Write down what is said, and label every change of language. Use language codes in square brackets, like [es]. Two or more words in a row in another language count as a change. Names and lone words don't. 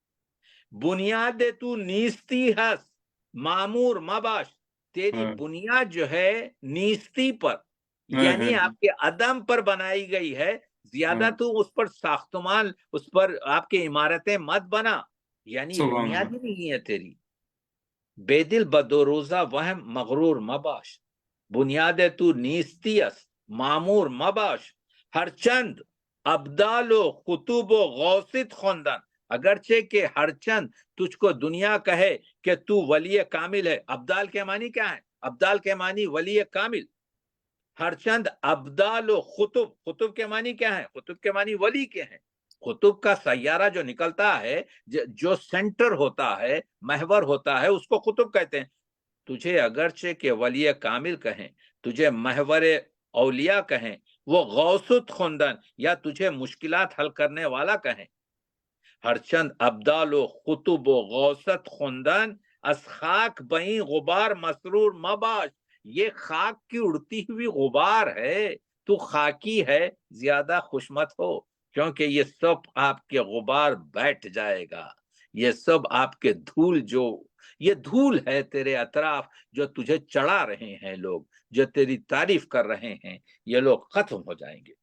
[fa] بنیاد تو نیستی ہس معمور مباش، [ur] تیری بنیاد جو ہے نیستی پر یعنی آپ کے عدم پر بنائی گئی ہے، زیادہ تو اس پر ساختمان، اس پر آپ کی عمارتیں مت بنا، یعنی بنیاد ہی نہیں ہے تیری. [fa] بے دل بدوروزہ وہم مغرور مباش، بنیاد تو نیستی اس معمور مباش. ہر چند ابدال و خطوب و غوثت خوندن، [ur] اگرچہ کہ ہر چند تجھ کو دنیا کہے کہ تو ولی کامل ہے. ابدال کے معنی کیا ہے؟ ابدال کے معنی ولی کامل. ہر چند ابدال و خطب کے معنی کیا ہے؟ خطب کے معنی ولی کے ہیں. خطب کا سیارہ جو نکلتا ہے، جو سینٹر ہوتا ہے، محور ہوتا ہے، اس کو خطب کہتے ہیں. تجھے اگرچہ کہ ولی کامل کہیں، تجھے محور اولیاء کہیں، وہ [fa] غوثت خوندن [ur] یا تجھے مشکلات حل کرنے والا کہیں. [fa] ہر چند ابدال و خطب و غوثت خوندن از خاک بہیں غبار مسرور مباش. [ur] یہ خاک کی اڑتی ہوئی غبار ہے، تو خاکی ہے، زیادہ خوش مت ہو، کیونکہ یہ سب آپ کے غبار بیٹھ جائے گا. یہ سب آپ کے یہ دھول ہے تیرے اطراف جو تجھے چڑھا رہے ہیں لوگ، جو تیری تعریف کر رہے ہیں، یہ لوگ ختم ہو جائیں گے.